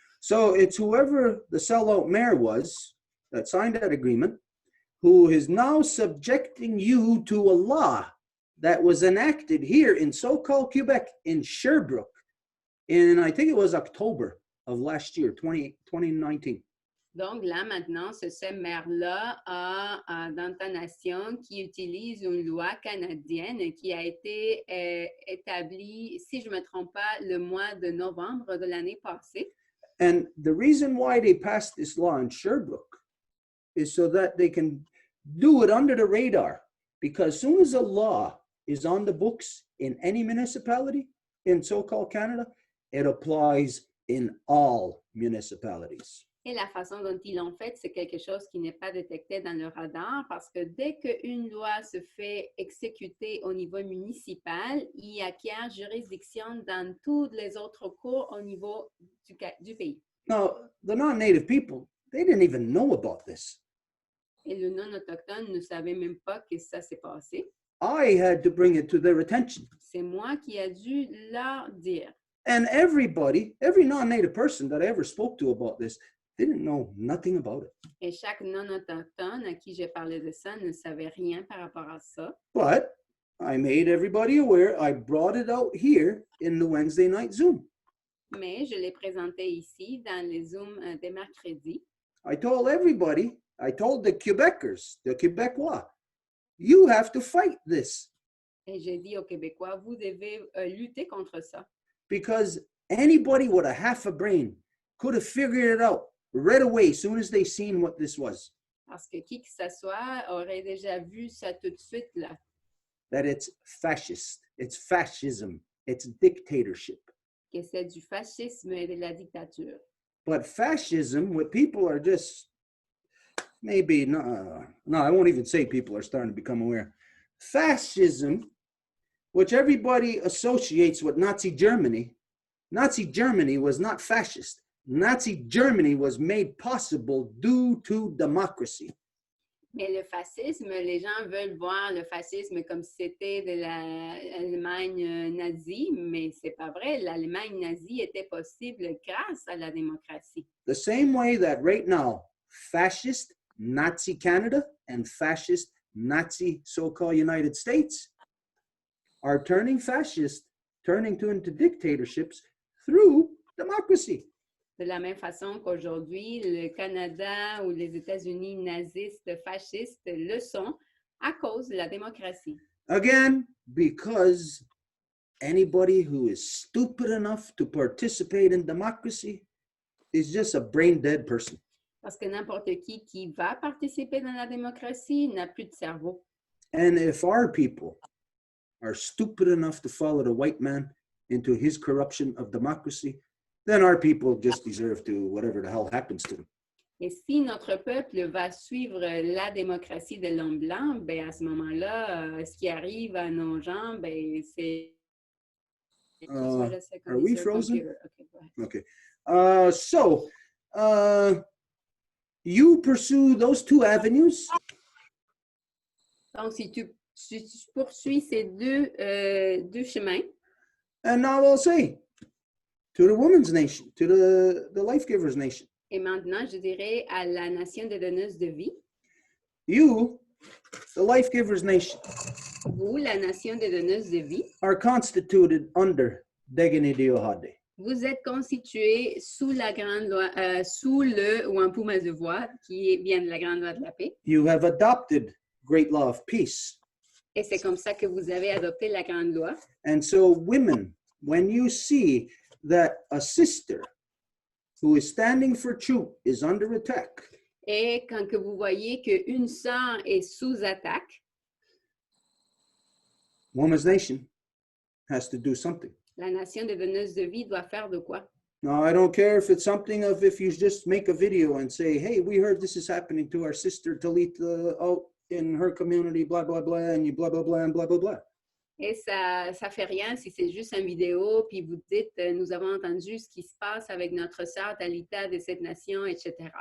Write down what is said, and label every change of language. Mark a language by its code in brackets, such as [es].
[en] So it's whoever the sellout mayor was that signed that agreement who is now subjecting you to a law that was enacted here in so-called Quebec, in Sherbrooke, in, I think it was October of last year, 2019. [fr] Donc là, maintenant, c'est ce maire-là dans ta nation qui utilise une loi canadienne qui a été établie, si je ne me trompe pas, le mois de novembre de l'année passée. [en] And the reason why they passed this law in Sherbrooke is so that they can do it under the radar. Because as soon as a law is on the books in any municipality in so-called Canada, it applies in all municipalities. [fr] Et la façon dont ils l'ont fait, c'est quelque chose qui n'est pas détecté dans le radar parce que dès qu'une loi se fait exécuter au niveau municipal, il acquiert juridiction dans toutes les autres cours au niveau du pays. [en] Now, the non-native people, they didn't even know about this. [fr] Et le non-autochtone ne savait même pas que ça s'est passé. [en] I had to bring it to their attention. [fr] C'est moi qui ai dû leur dire. [en] And everybody, every non-native person that I ever spoke to about this, didn't know nothing about it. [fr] Et chaque non-autochtone à qui j'ai parlé de ça ne savait rien par rapport à ça. [en] But I made everybody aware. I brought it out here in the Wednesday night Zoom. [fr] Mais je l'ai présenté ici dans les Zooms des mercredis. [en] I told everybody, I told the Quebecers, the Quebecois, you have to fight this [fr] Et j'ai dit aux Québécois, vous devez lutter contre ça. [en] because anybody with a half a brain could have figured it out right away as soon as they seen what this was, [fr] Parce que qui que ce soit aurait déjà vu ça tout de suite là. [en] that it's fascist, it's fascism, it's dictatorship. [fr] Que c'est du fascisme et de la dictature. [en] But fascism, what people are just maybe no, I won't even say people are starting to become aware. Fascism, which everybody associates with Nazi Germany was not fascist. Nazi Germany was made possible due to democracy. [fr] Mais le fascisme, les gens veulent voir le fascisme comme si c'était de l'Allemagne nazie, mais c'est pas vrai. L'Allemagne nazie était possible grâce à la démocratie. [en] The same way that right now, fascist Nazi Canada and fascist Nazi so-called United States are turning fascist, into dictatorships through democracy. [fr] De la même façon qu'aujourd'hui, le Canada ou les États-Unis nazistes, fascistes le sont à cause de la démocratie. [en] Again, because anybody who is stupid enough to participate in democracy is just a brain-dead person. [fr] Parce que n'importe qui va participer dans la démocratie n'a plus de cerveau. [en] And if our people are stupid enough to follow the white man into his corruption of democracy, then our people just deserve to whatever the hell happens to them. [fr] Et si notre peuple va suivre la démocratie de l'homme blanc, ben à ce moment-là, ce qui arrive à nos gens, ben c'est... [en] Are we frozen? Okay, Okay. So, you pursue those two avenues. [fr] Donc, si tu poursuis ces deux chemins, [en] And now I'll say, to the woman's nation, to the life giver's nation. [fr] et maintenant, je dirais à la nation des donneuses de vie, [en] You, the life giver's nation, [fr] vous, la nation des donneuses de vie, [en] are constituted under Degani Diohade. [fr] vous êtes constitués sous la grande loi, sous le Wampum à Deux Voies, qui vient de la grande loi de la paix. [en] You have adopted great law of peace. [fr] Et c'est comme ça que vous avez adopté la grande loi. [en] And so women, when you see that a sister who is standing for truth is under attack, [fr] Et quand que vous voyez qu'une sœur est sous attaque, [en] Woman's Nation has to do something. [fr] la nation des donneuses de vie doit faire de quoi? [en] Now, I don't care if it's something of if you just make a video and say, hey, we heard this is happening to our sister Talitha out in her community, blah, blah, blah, and you blah, blah, blah, and blah, blah, blah. [fr] Et ça fait rien si c'est juste une vidéo, puis vous dites, nous avons entendu ce qui se passe avec notre sœur Talita de cette nation, etc.